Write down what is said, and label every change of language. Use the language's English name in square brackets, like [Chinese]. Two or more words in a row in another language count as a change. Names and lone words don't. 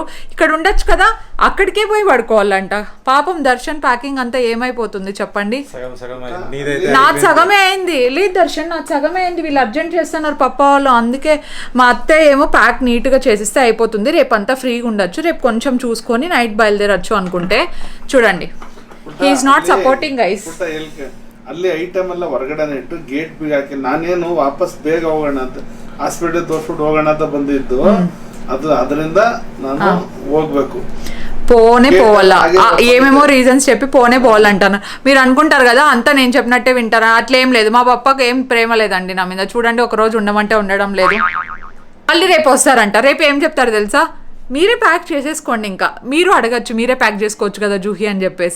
[Telugu] ఇక్కడ ఉండొచ్చు కదా, అక్కడికే పోయి పడుకోవాలంట. పాపం దర్శన్ ప్యాకింగ్ అంతా ఏమైపోతుంది చెప్పండి. నాది సగమే అయింది. లేదు దర్శన్, నాది సగమే అయింది. వీళ్ళు అర్జెంట్ చేస్తున్నారు పప్ప వాళ్ళు. అందుకే మా అత్తయ్య ఏమో ప్యాక్ నీట్గా చేసిస్తే అయిపోతుంది. రేపు అంతా ఫ్రీగా ఉండొచ్చు, రేపు కొంచెం చూసుకొని నైట్ బయలుదేరచ్చు అనుకుంటే చూడండి, [English] he's not supporting guys. [Kannada] ಅಲ್ಲಿ ಐಟಮ್ ಎಲ್ಲ ಹೊರಗಡೆ ಇಟ್ಟು ಗೇಟ್ ಬಿ ಹಾಕಿ ನಾನೇನು ವಾಪಸ್ ಬೇಗ ಹೋಗೋಣ ಅಂತ ಹಾಸ್ಪಿಟಲ್ ತೋರಿಸ್ಬಿಟ್ಟು ಹೋಗೋಣ ಅಂತ ಬಂದಿದ್ದು. ಅದು ಅದರಿಂದ ನಾನು ಹೋಗ್ಬೇಕು, [Telugu] పోవాలా, ఏమేమో రీజన్స్ చెప్పి పోవాలంటాను. మీరు అనుకుంటారు కదా అంతా నేను చెప్పినట్టే వింటారా, అట్లేం లేదు. మా పప్పకి ఏం ప్రేమ లేదండి నా మీద. చూడండి, ఒక రోజు ఉండమంటే ఉండడం లేదు. మళ్ళీ రేపు వస్తారంట. రేపు ఏం చెప్తారు తెలుసా, మీరే ప్యాక్ చేసేసుకోండి, ఇంకా మీరు అడగచ్చు, మీరే ప్యాక్ చేసుకోవచ్చు కదా జూహి అని చెప్పేసి.